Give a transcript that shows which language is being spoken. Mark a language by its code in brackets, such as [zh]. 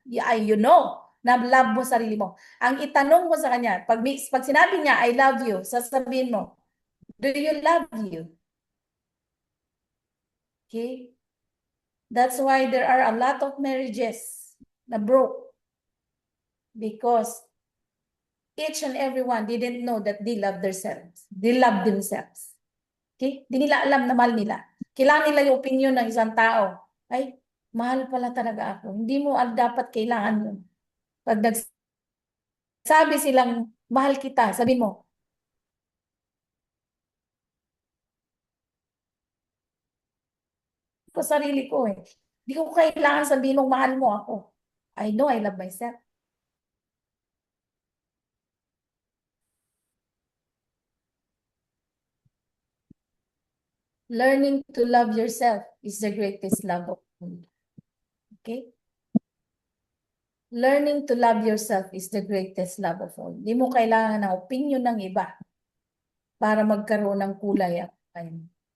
[tl] You know na love mo sarili mo. Ang itanong mo sa kanya, pag sinabi niya, [en] I love you, [tl] sasabihin mo, [en] do you love you? Okay? That's why there are a lot of marriages na broke. Because each and everyone didn't know that they love themselves. They love themselves. [tl] Okay? Di nila alam na mahal nila. Kailangan nila yung opinion ng isang tao. Ay, mahal pala talaga ako. Hindi mo dapat kailangan yun. Pag nagsabi silang, mahal kita, sabi mo, ko sarili ko eh. Hindi ko kailangan sabihin mong mahal mo ako. [en] I know I love myself. Learning to love yourself is the greatest love of all. Okay? Learning to love yourself is the greatest love of all. [tl] Hindi mo kailangan ng opinion ng iba para magkaroon ng kulay ang buhay mo.